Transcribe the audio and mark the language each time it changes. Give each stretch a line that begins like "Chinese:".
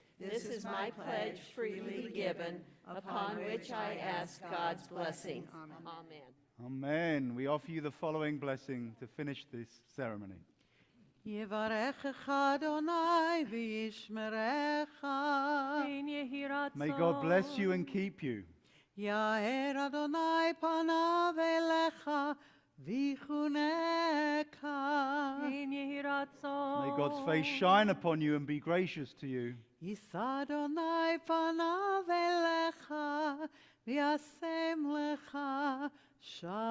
English: This is my pledge freely given, upon which I ask God's blessing. Amen. Amen. We offer you the following blessing to finish this ceremony.
Hebrew: יברכך אדוני וישמרך.
English: May God bless you and keep you.
Hebrew: יאר אדוני פניו אליך ויחונך.
English: May God's face shine upon you and be gracious to you.
Hebrew: יישא אדוני פניו אליך וישם לך Shalom.